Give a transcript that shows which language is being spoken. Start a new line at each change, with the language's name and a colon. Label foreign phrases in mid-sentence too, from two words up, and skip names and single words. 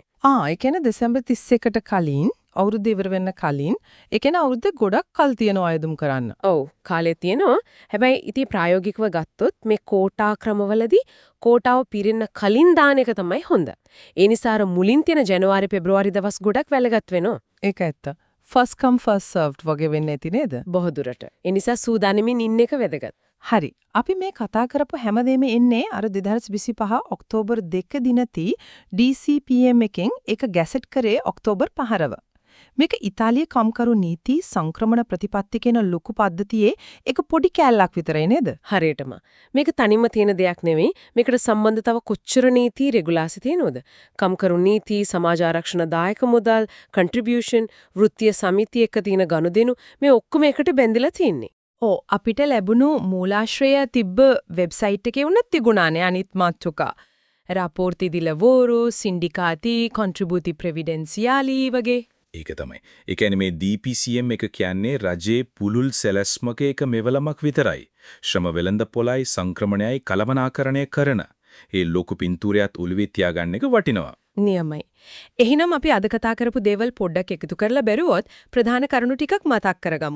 Sinhala: ඒ කියන්නේ දෙසැම්බර් 31ට කලින් අවුරුද්ද ඉවර වෙන්න කලින් ඒ කියන්නේ අවුරුද්ද ගොඩක් කල් තියෙනවා අයදුම් කරන්න. ඔව් කාලේ තියෙනවා. හැබැයි ඉතින් ප්‍රායෝගිකව ගත්තොත් මේ කෝටා ක්‍රමවලදී කෝටාව පිරෙන්න කලින් දාන එක තමයි හොඳ. ඒ නිසා අර මුලින් තියෙන ජනවාරි පෙබ්‍රුවාරි දවස් ගොඩක් වැළගත් වෙනවා. ඒක ඇත්ත.
English: first come first served
Sinhala: වගේ වෙන්නේ නැති නේද? බොහෝදුරට. ඒ නිසා සූදානමින් ඉන්න එක වැදගත්. හරි. අපි මේ කතා කරපු හැමදේම එන්නේ අර 2025 ඔක්තෝබර් 2 දිනදී DCPM එකෙන් ඒක ගැසට් කරේ ඔක්තෝබර් 5 මේක ඉතාලිය කම්කරු නීති සංක්‍රමණ ප්‍රතිපත්ති කියන ලොකු පද්ධතියේ එක පොඩි කැලලක් විතරයි නේද? හරියටම. මේක තනින්ම තියෙන දෙයක් නෙවෙයි. මේකට සම්බන්ධ තව කොච්චර නීති රෙගුලාසි තියෙනවද? කම්කරු නීති, සමාජ ආරක්ෂණ දායක මුදල්, කන්ට්‍රිබියුෂන්, වෘත්තීය සමිති එක තියෙන ගනුදෙනු මේ ඔක්කොම එකට බැඳිලා තියෙන්නේ. අපිට ලැබුණු මූලාශ්‍රය තිබ්බ වෙබ්සයිට් එකේ උනත් තිබුණානේ අනිත් මාතෘකා.
Italian: රාපෝර්ති di lavoro, sindicati, contributi previdenziali වගේ.
Sinhala: ඒක තමයි. ඒ කියන්නේ මේ DPCM එක කියන්නේ රජයේ පුලුල් සැලැස්මක එක මෙවලමක් විතරයි. ශ්‍රම වෙළඳ පොලයි සංක්‍රමණයයි කලමනාකරණය කරන. ඒ ලොකු පින්තූරයත් උළුවේ තියාගන්න එක වටිනවා. නියමයි. එහෙනම් අපි අද කතා කරපු දේවල් පොඩ්ඩක් එකතු කරලා බැලුවොත් ප්‍රධාන කරුණු ටිකක් මතක් කරගමු.